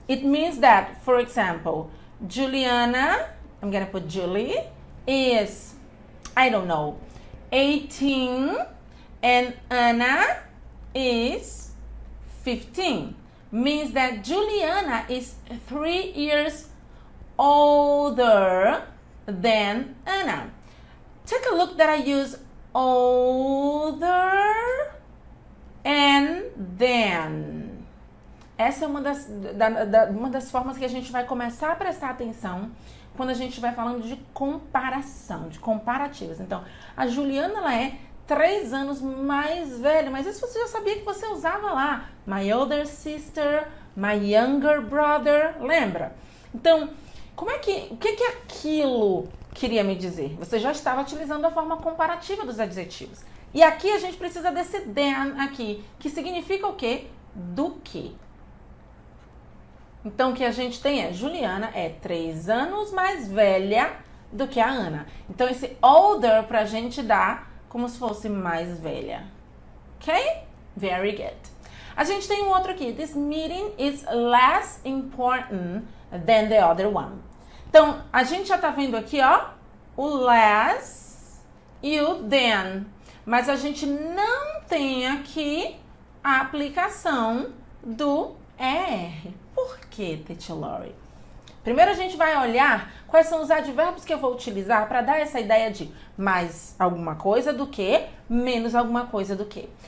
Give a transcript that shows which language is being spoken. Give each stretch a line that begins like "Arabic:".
English: It means that, for example, Juliana, I'm gonna put Julie, is, I don't know, 18 and Anna is 15. Means that Juliana is 3 years older than Anna. Take a look that I use older and then.
Portuguese: Essa é uma das formas que a gente vai começar a prestar atenção quando a gente vai falando de comparação, de comparativas. Então, a Juliana, ela é 3 anos mais velha, mas isso você já sabia que você usava lá.
English: My older sister, my younger brother, lembra?
Portuguese: Então, o que aquilo queria me dizer? Você já estava utilizando a forma comparativa dos adjetivos. E aqui a gente precisa desse than aqui, que significa o quê? Do que. Então, o que a gente tem é, Juliana é 3 anos mais velha do que a Ana. Então, esse older pra gente dá como se fosse mais velha. Ok?
English: Very good.
Portuguese: A gente tem um outro aqui.
English: This meeting is less important than the other one.
Portuguese: Então, a gente já tá vendo aqui, ó, o less e o than. Mas a gente não tem aqui a aplicação do ER. Por que, Teacher Lori? Primeiro a gente vai olhar quais são os advérbios que eu vou utilizar para dar essa ideia de mais alguma coisa do que, menos alguma coisa do que.